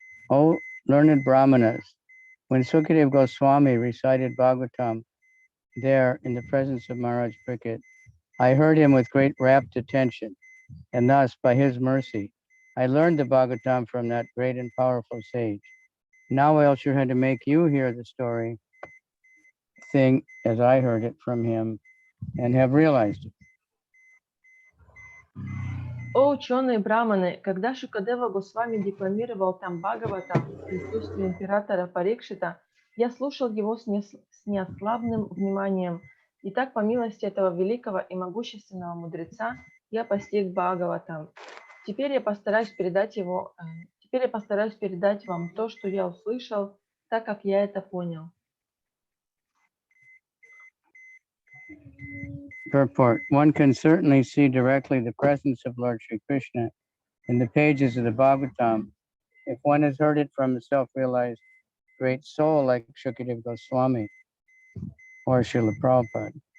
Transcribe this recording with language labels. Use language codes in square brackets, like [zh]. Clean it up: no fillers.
[en] O learned Brahmanas, when Sukadeva Goswami recited Bhagavatam there in the presence of Maharaj Parikshit, I heard him with great rapt attention, and thus, by his mercy, I learned the Bhagavatam from that great and powerful sage. Now I also had to make you hear the story thing as I heard it from him and have realized it. [ru] О ученые браманы, когда Шукадева Госвами декламировал там Бхагаватам в присутствии императора Парикшита, я слушал его с неослабным вниманием, и так по милости этого великого и могущественного мудреца я постиг Бхагаватам. Теперь я постараюсь передать вам то, что я услышал, так как я это понял. [en] Purport. One can certainly see directly the presence of Lord Sri Krishna in the pages of the Bhagavatam if one has heard it from a self-realized great soul like Shukadeva Goswami or Srila Prabhupada.